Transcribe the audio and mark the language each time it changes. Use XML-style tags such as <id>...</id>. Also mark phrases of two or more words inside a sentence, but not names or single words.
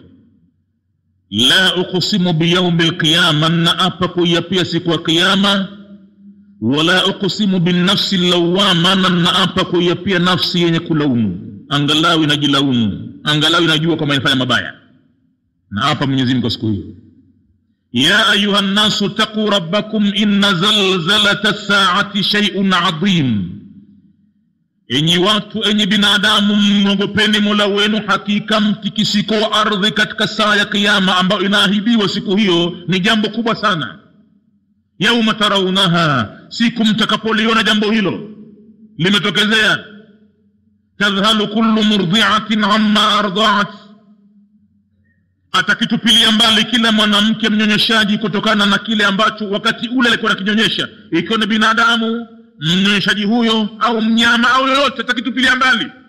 <ar>لا أقسم بيوم القيامة,</ar> <sw>na apa kuiapia siku ya kiyama.</sw> <ar>ولا أقسم بالنفس اللوامة,</ar> <sw>na apa kuiapia nafsi yenye kulaumu, angalau inajilaumu, angalau inajua kama inafanya mabaya. Na apa Mwenyezi Mungu siku hiyo.</sw> <ar>يا أيها الناس اتقوا ربكم إن زلزلة الساعة شيء عظيم,</ar> <sw>enyi watu, enyi binadamu, mwogopeni Mola wenu, hakika mtikisiko wa ardhi katika saa ya kiyama ambayo inaahidiwa siku hiyo ni jambo kubwa sana.</sw> <ar>يوم ترونها,</ar> <sw>siku mtakapoliona jambo hilo limetokezea,</sw> <ar>تذهل كل مرضعة عما أرضعت,</ar> <sw>atakitupilia mbali kila mwanamke mnyonyeshaji kutokana na kile ambacho wakati ule alikuwa akinyonyesha, ikiwa ni binadamu mnyonyeshaji huyo au mnyama au yoyote, atakitupilia mbali.</sw>